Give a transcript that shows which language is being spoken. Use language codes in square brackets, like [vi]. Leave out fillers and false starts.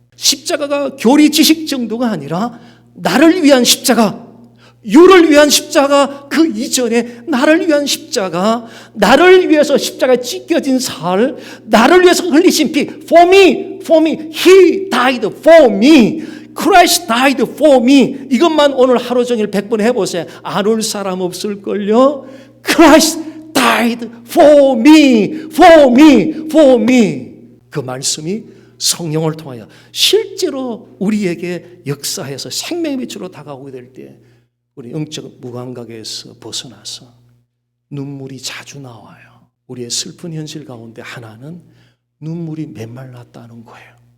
[ko] 십자가가 교리 지식 정도가 아니라 나를 위한 십자가, 유를 위한 십자가, 그 이전에 나를 위한 십자가, 나를 위해서 십자가에 찢겨진 살, 나를 위해서 흘리신 피, [en] for me, he died for me, Christ died for me. [ko] 이것만 오늘 하루 종일 100번 해보세요. 안 올 사람 없을걸요. [en] Christ died for me, for me, for me. [ko] 그 말씀이 성령을 통하여 실제로 우리에게 역사해서 생명의 빛으로 다가오게 될 때 우리 영적 무감각에서 벗어나서 눈물이 자주 나와요. 우리의 슬픈 현실 가운데 하나는 눈물이 메말랐다는 거예요.